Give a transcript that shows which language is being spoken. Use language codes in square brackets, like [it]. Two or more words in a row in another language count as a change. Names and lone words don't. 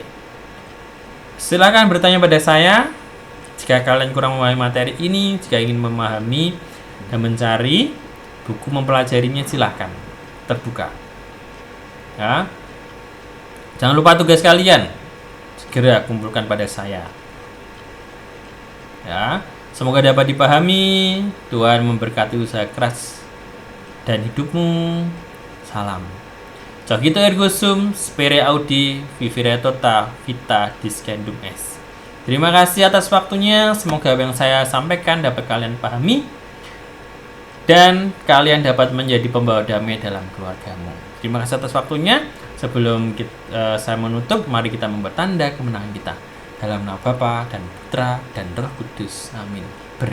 [id] Silakan bertanya pada saya jika kalian kurang memahami materi ini, jika ingin memahami dan mencari buku mempelajarinya, silahkan terbuka ya. Jangan lupa tugas kalian segera kumpulkan pada saya ya. Semoga dapat dipahami. Tuhan memberkati usaha keras dan hidupmu. [la] Salam Cogito ergo sum, spere audi, vivere tota, vita discendum est. [id] Terima kasih atas waktunya. Semoga apa yang saya sampaikan dapat kalian pahami dan kalian dapat menjadi pembawa damai dalam keluargamu. Terima kasih atas waktunya. Sebelum saya menutup, mari kita membuat tanda kemenangan kita. Dalam nama Bapa dan Putra dan Roh Kudus.